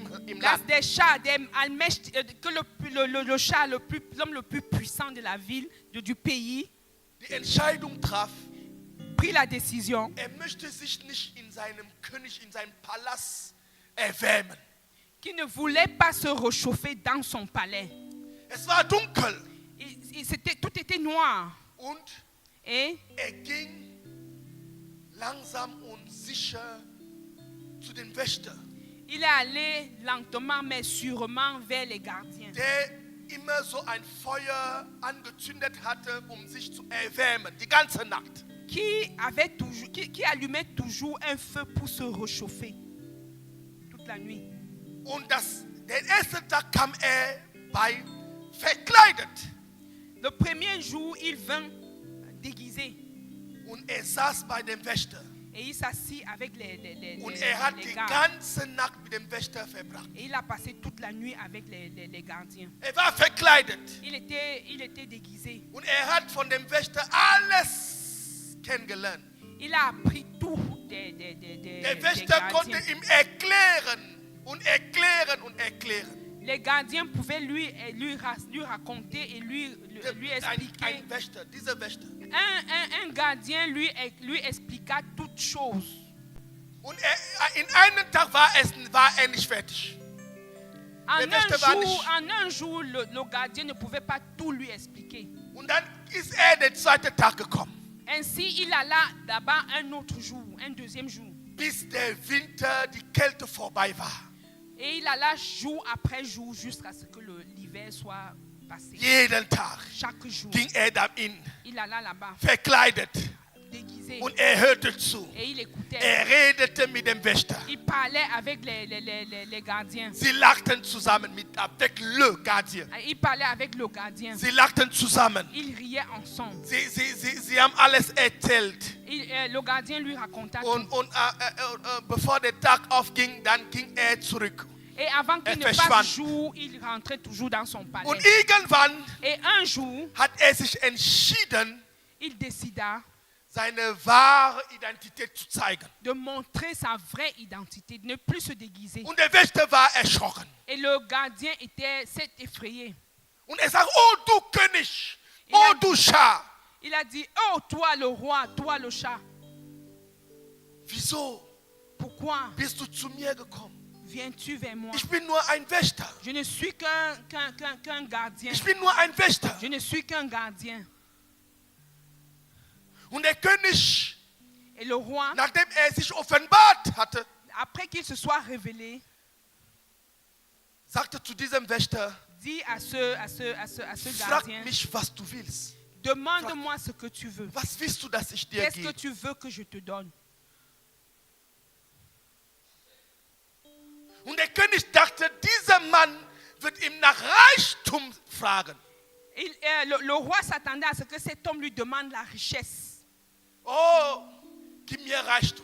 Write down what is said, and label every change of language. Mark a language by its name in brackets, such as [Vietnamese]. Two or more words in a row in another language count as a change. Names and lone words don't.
[German] dass Land, [French] des chats, que le chat, l'homme le plus puissant de la ville, du pays, [German] die Entscheidung traf, [French] prit la décision [German] er möchte sich nicht in seinem König, in seinem Palast erwärmen. [French] qu'il ne voulait pas se réchauffer dans son palais. [German] Es war dunkel. [French] Tout était noir. [German] Und [French] Et [German] ging langsam und sicher zu den Wächtern, [French] il est allé lentement mais sûrement vers les gardiens, [German] der immer so ein Feuer angezündet hatte, sich zu erwärmen, die ganze Nacht. [French] qui allumait toujours un feu pour se réchauffer toute la nuit. [German] Und den ersten Tag kam bei verkleidet. [French] Le premier jour, il vint déguisé [German] Und saß bei dem Wächter. [French] et il s'assit avec les [German] Und hat die [French] gardes. [German] ganze Nacht mit dem Wächter verbracht. [French] Et il a passé toute la nuit avec les gardiens. [German] War verkleidet. [French] Il était déguisé. [German] Und hat von dem Wächter alles kennengelernt. [French] Il a appris tout des [German] Der Wächter konnte [French] gardiens. [German] ihm erklären und erklären und erklären. [French] Les gardiens pouvaient lui raconter et lui expliquer. [German] Ein Wächter, dieser Wächter. [French] Un gardien lui expliqua toutes choses. [German] Und in einem Tag war er nicht fertig. [French] En un jour, le gardien ne pouvait pas tout lui expliquer. [German] Und dann ist der zweite Tag gekommen. [French] Ainsi, il alla là-bas un autre jour, un deuxième jour. [German] Bis der Winter, die Kälte vorbei war. [French] Et il alla jour après jour jusqu'à ce que l'hiver soit passé. [German] Jeden Tag [French] Chaque jour, [German] ging dahin, [French] il alla là-bas, [German] verkleidet. [French] déguisé. [German] Und hörte zu. [French] Et il écoutait. [German] Redete mit dem Wächter. [French] Il parlait avec les gardiens. [German] Sie lachten zusammen [French] avec le gardien. Il parlait avec le gardien. [German] Sie lachten zusammen. [French] Ils riaient ensemble. [German] Sie haben alles erzählt. [French] Le gardien lui raconta [German] Und [French] tout. [German] bevor der Tag aufging, dann ging zurück. [French] Et avant qu'il ne [German] verschwand. [French] passe jour, il rentrait toujours dans son palais. [German] Und irgendwann [French] Et un jour, [German] hat sich entschieden, [French] il décida [German] seine wahre Identität zu zeigen. [French] de montrer sa vraie identité, de ne plus se déguiser. [German] Und der Wächter war erschrocken. [French] Et le gardien s'est effrayé. [German] Und sagt, oh du König, oh du Schah. [French] Il a dit, oh toi le roi, toi le chat, [German] Wieso [French] pourquoi [German] bist du zu mir gekommen? [French] viens-tu vers moi? [German] Ich bin nur ein Wächter. [French] Je ne suis qu'un gardien. [German] Ich bin nur ein Wächter. [French] Je ne suis qu'un gardien. [German] Und der König, [French] Et le roi, [German] nachdem sich offenbart hatte, [French] après qu'il se soit révélé, [German] sagte zu diesem Wächter, [French] dit à ce [German] frag [French] gardien, [German] mich, was du willst. [French] demande-moi ce que tu veux. [German] Was willst du, dass ich dir [French] Qu'est-ce que [German] gebe? [French] tu veux que je te donne? [German] Und der König dachte, dieser Mann wird ihm nach Reichtum fragen. [French] Le roi s'attendait à ce que cet homme lui demande la richesse. [German] Oh, gib mir Reichtum.